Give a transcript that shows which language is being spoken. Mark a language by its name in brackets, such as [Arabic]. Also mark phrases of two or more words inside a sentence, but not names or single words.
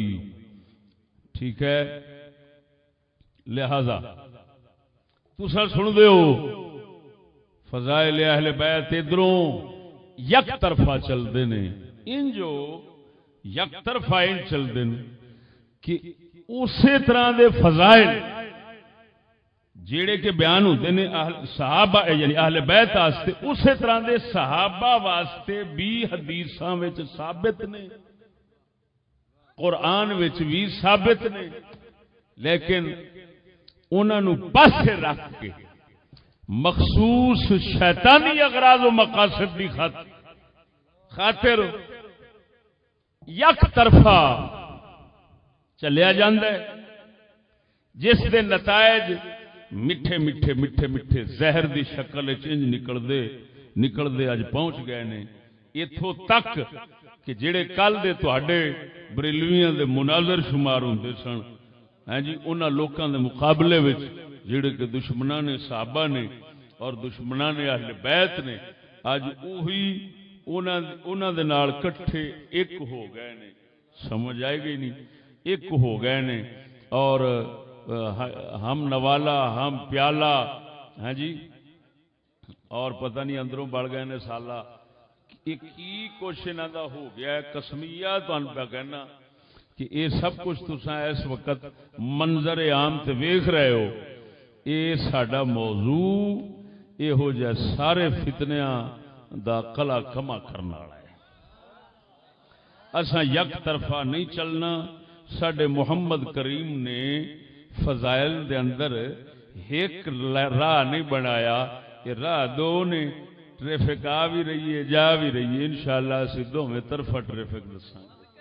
[Punjabi] ٹھیک ہے, لہذا تساں سن دیو فضائل اہل بیت ادھروں [Urdu] یک طرفہ چلتے ہیں [Punjabi] ان جو [Urdu] یک طرفہ ان چلتے ہیں [Punjabi] کہ اسی طرح دے فضائل جیڑے کے [Urdu] بیان ہوتے ہیں [Punjabi] صحابہ یعنی اہل بیت واسطے اسی طرح دے صحابہ واسطے بھی حدیثاں وچ ثابت نے, قرآن وچ بھی ثابت نے, لیکن انہاں نو پاسے رکھ کے مخصوص شیطانی اغراض و مقاصد کی خاطر یک طرفہ چلیا جاندہ ہے، جس دے نتائج میٹھے میٹھے میٹھے میٹھے زہر دی شکل چنج نکل دے اج پہنچ گئے نے اتھوں تک کہ جڑے کل دے تواڈے بریلویاں دے مناظر شمار ہوندے سن، ہاں جی، انہاں لوکاں دے مقابلے وچ جڑے کہ دشمناں نے صحابہ نے اور دشمناں نے اہل بیت نے، اج اوہی انہاں دے نال کٹھے ایک ہو گئے نے، سمجھ آئے گئی نہیں، ایک ہو گئے نے، اور ہم نوالا ہم پیالہ، ہاں جی، اور پتہ نہیں اندروں بڑھ گئے نے سالہ، کی کچھ انہاں دا ہو گیا ہے۔ قسمیہ تانوں پہ کہنا کہ [Urdu] یہ سب کچھ [Punjabi] تساں اس وقت منظر عام تے ویکھ رہے ہو، یہ ساڈا موضوع یہو جہ سارے فتنیاں دا قلع کما کرنا والا ہے۔ اساں یک طرفہ نہیں چلنا۔ ساڈے محمد کریم نے فضائل دے اندر ایک راہ نہیں بنایا، کہ راہ دو نے، ٹریفک [Urdu] آ بھی رہی ہے جا بھی رہی ہے، [Punjabi] انشاءاللہ اسی دوویں طرفہ ٹریفک دساں گے۔